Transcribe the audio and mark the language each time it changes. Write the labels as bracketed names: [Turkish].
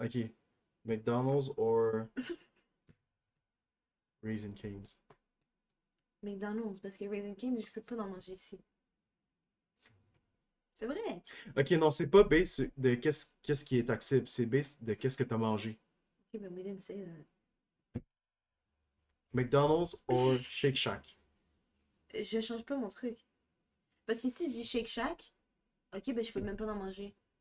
[English] Ok. McDonald's or Raisin Canes? [French] McDonald's, parce que Raisin Cane's, je peux pas en manger ici. C'est vrai. Ok, non, c'est pas base de qu'est-ce qui est accessible, c'est base de qu'est-ce que t'as mangé. [English] Ok, but we didn't say that. McDonald's or Shake Shack? [French] Je change pas mon truc. Parce que si je dis Shake Shack, ok, ben je peux même pas en manger.